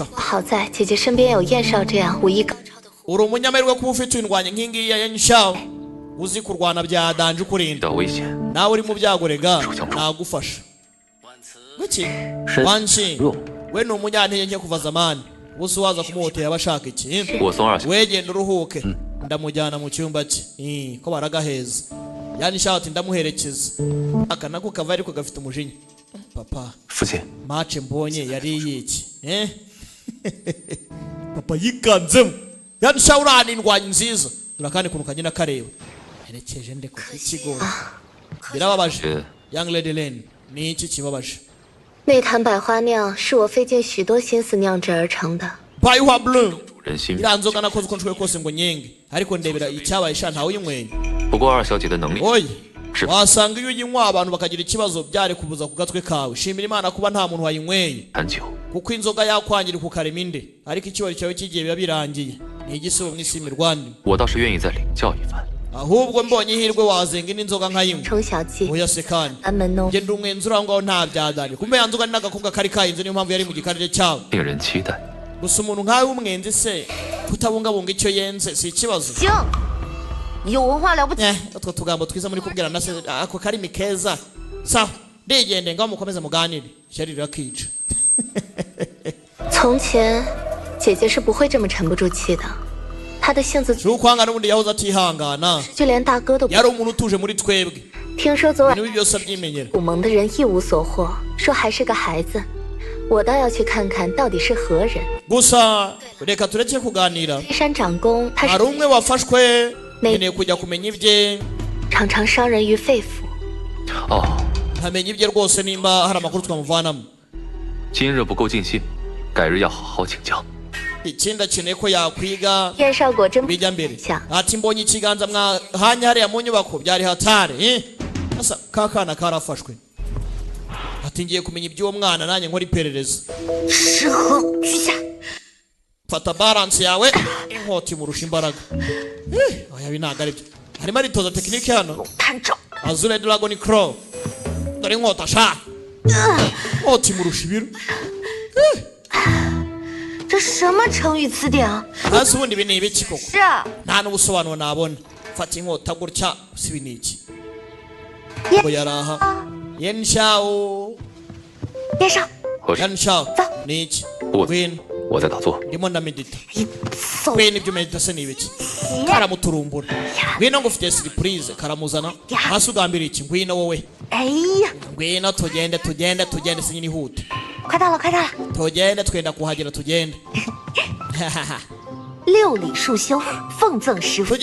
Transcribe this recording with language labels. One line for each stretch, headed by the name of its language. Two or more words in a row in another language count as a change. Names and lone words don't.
Chinese: 好在姐姐身边有燕少这样武艺高超的护。
Kinyarwanda: Uri umunyamahirwe kuba ufite indwanya nk'ingiyi ya Yan Shao. Uzi kurwana bya danje
Chinese: 遇
Kinyarwanda: ukurinda.
Chinese: 到危险，
Kinyarwanda: Nawe uri mu byago rega Shukyamjo. nagufasha. Wiki?
Chinese: 身
Kinyarwanda: Wanshi.
Chinese: 弱，
Kinyarwanda: We ni umunyantege nke kuva zamani. Ubuso waza kumuhotera abashaka iki?
Chinese: 我送二小
Kinyarwanda: Wegenda uruhuke. Ndamujyana mu cyumba cye. Ko baragaheza. Yani Shao ati ndamuherekeza. Aka nako kava ariko gafite umujinya. Papa.
Chinese: 父亲，
Kinyarwanda: Match mbonye yari yiki. Papa yikanzemo. Yani Shao urana indwanyi nziza. Urakandi kuntu kagenda kareba. Herekeje ndeko ikigo. Birababaje.
Chinese: 觉
English: Young Lady Lin,
Kinyarwanda: ni iki kibabaje?
Chinese: 那坛百花酿是我费尽许多心思酿制而成的。
Kinyarwanda: Bayuha Blue.
Chinese: 主人心。
Kinyarwanda: Iriya nzoga nakoze uko nshoboye kose ngo nyenge. Ariko ndebera icyabaye sha ntawe uyinyweye.
Chinese: 不过二小姐的能力
Kinyarwanda: Oya.
Chinese: 是
Kinyarwanda: Wasanga iyo uyinywa abantu bakagira ikibazo byari kubuza ku gatwe kawe. Shimira Imana kuba nta muntu wayinyweye.
Chinese: 很久，
Kinyarwanda: Kuko inzoga yakwangirika ukarema inde. Ariko icyubahiro cyawe kigiye biba birangiye. Ni igisubo mu isi mirwanda.
Chinese: 我倒是愿意再领教一番。
Kinyarwanda: Ahubwo mbonye ihirwe wazenga indi nzoga nkayinywa.
Chinese: 程小记，
Kinyarwanda: Oya se kandi.
Chinese: 安门弄，
Kinyarwanda: Ngenda umwenzura aho ngaho nta byadani. Kumbe ya nzoga ni n'agakobwa kari kayinze niyo mpamvu yari mu gikarire cyawe.
Chinese: 令人期待。
Kinyarwanda: Gusa umuntu nkawe w'umwenzi se kutabungabunga icyo yenze si ikibazo.
Chinese: 行，有文化了不起。
Kinyarwanda: utwo tugambo twiza muri kubwira na se ako karimi keza sawa ndigende ngaho mukomeze muganire ishyari rirakica
Chinese: 从前，姐姐是不会这么沉不住气的。她的性子，
Kinyarwanda: si ukwanga n'ubundi yahoze atihangana
Chinese: 就连大哥都不。
Kinyarwanda: yari umuntu utuje muri twebwe
Chinese: 听说昨晚
Kinyarwanda: ibintu byose abyimenyera
Chinese: 古蒙的人一无所获，说还是个孩子。我倒要去看看到底是何人。
Kinyarwanda: gusa reka tureke kuganira
Chinese: 黑山长公，他
Kinyarwanda: hari
Chinese: 是
Kinyarwanda: umwe wafashwe nkeneye kujya kumenya ibye
Chinese: 常常伤人于肺腑。哦，
Kinyarwanda: nkamenya ibye rwose nimba hari amakuru twamuvanamo
Chinese: 今日不够尽兴，改日要好好请教。
Kinyarwanda: ikindi akeneye ko yakwiga
Chinese: 燕少果真
Kinyarwanda: bijya mbere
Chinese: 想，
Kinyarwanda: ati mbonye ikiganza mwahanye hariya mu nyubako byari hatari asa kakana karafashwe ati ngiye kumenya iby'uwo mwana nanjye nkora iperereza
Chinese: 失衡居下。
Kinyarwanda: fata balance yawe inkota imurusha imbaraga oya ibi ntabwo ari byo harimo aritoza tekinike hano
Chinese: 探照，
English: azure dragon crow
Kinyarwanda: dore inkota sha inkota imurusha ibiro
Chinese: 这什么成语词典啊？
Kinyarwanda: hasi ubundi ibi ni ibiki koko
Chinese: 是啊，
Kinyarwanda: nta n'ubusobanuro nabona fata inkota gutya si ibi ni iki
Chinese: 燕
Kinyarwanda: ngo yari aha yenshao
Chinese: 燕少，和尚，
Kinyarwanda: yenshao ni iki
Chinese: 不，
Kinyarwanda: ngwino
Chinese: 我在打坐。
Kinyarwanda: ndimo ndamedita
Chinese: 走，
Kinyarwanda: ngwino ibyo medita se ni ibiki karamuturumbura ngwino ngo ufite surprise karamuzana hasi ugambira iki ngwino wowe
Chinese: 哎呀，
Kinyarwanda: ngwino tugende sinyihute
Chinese: 快到了，快到了，
Kinyarwanda: tugende twenda kuhagera tugende
Chinese: 六礼束修，奉赠师傅。